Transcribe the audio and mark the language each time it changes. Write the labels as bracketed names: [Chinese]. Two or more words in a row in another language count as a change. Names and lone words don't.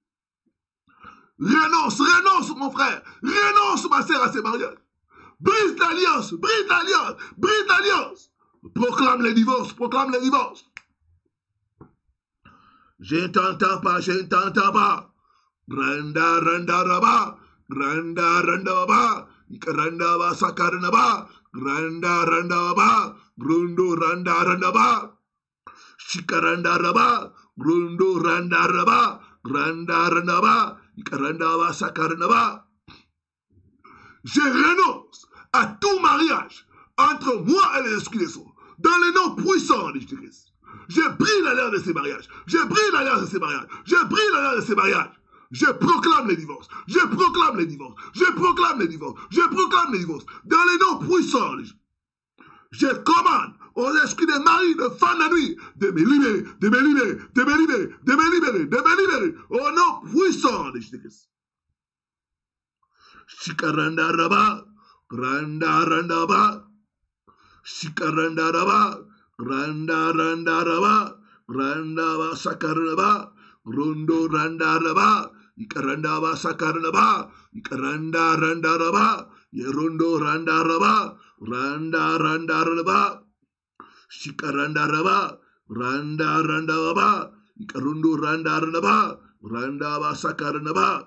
[French] Renonce, renonce mon frère. Renonce ma sœur à ces mariages. Brise l'alliance, brise l'alliance, brise l'alliance. Proclame le divorce, proclame le divorce. Je ne t'entends pas, je ne t'entends pas. Randa, randa, raba. Randa, randa, raba. Randa, ba, sakarna, ba. Randa, randa, raba. Grundo, randa, randa, ba. Shikaranda, raba. Grundo, randa, raba. Randa, randa, ba. Randa, ba, sakarna, ba. Je renonce à tout mariage entre moi et les esprits des eaux. Dans le nom puissant de Jésus-Christ. Je brise l'alliance de ces mariages. Je brise l'alliance de ces mariages. Je brise l'alliance de ces mariages. Je proclame les divorces. Je proclame les divorces. Je proclame les divorces. Je proclame les divorces. Dans le nom puissant de Jésus. Je commande aux esprits de mari, de femme de nuit, de me libérer, de me libérer, de me libérer, de me libérer, de me libérer. Au nom puissant de Jésus-Christ. Shikaranda raba, randa randa ba, shikaranda raba, randa randa raba, randa ba sakaranda ba, rondo randa raba, ikaranda ba sakaranda ba, ikaranda randa raba, yerondo randa raba, randa randa raba, shikaranda raba, randa randa raba, ikarundo randa raba, randa ba sakaranda ba.